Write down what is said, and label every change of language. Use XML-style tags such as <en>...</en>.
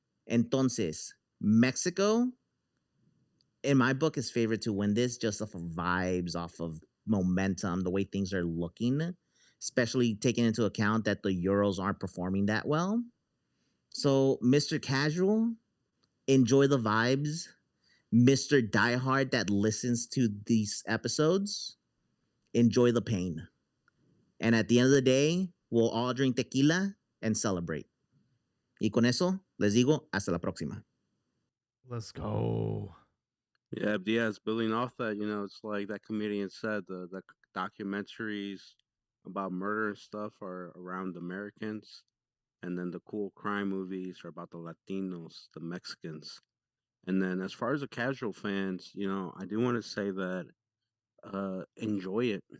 <es>Entonces,</es> <en>Mexico, in my book, is favored to win this just off of vibes, off of momentum, the way things are looking, especially taking into account that the Euros aren't performing that well. So, Mr. Casual, enjoy the vibes. Mr. Diehard that listens to these episodes, enjoy the pain. And at the end of the day, we'll all drink tequila and celebrate.</en> <es>Y con eso, les digo, hasta la próxima.</es> <en>Let's go. Yeah, Diaz, building off that, it's like that comedian said, the documentaries about murder and stuff are around Americans, and then the cool crime movies are about the Latinos, the Mexicans. And then as far as the casual fans, I do want to say that enjoy it.</en>